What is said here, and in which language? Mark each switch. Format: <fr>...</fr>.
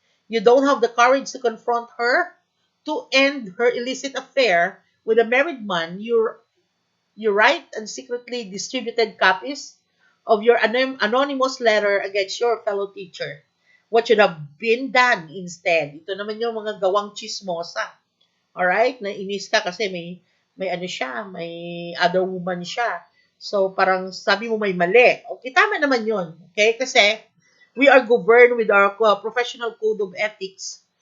<en>You don't have the courage to confront her, to end her illicit affair with a married man. You write and secretly distributed copies of your anonymous letter against your fellow teacher. What should have been done instead?</en> <tl>Ito naman yung mga gawang chismosa. Alright? Nainis ka kasi may ano siya, may</tl> <en>other woman</en> <tl>siya. So, parang sabi mo may mali. Okay, tama naman yun. Okay?</tl> <en>Kasi, we are governed with our professional code of ethics.</en>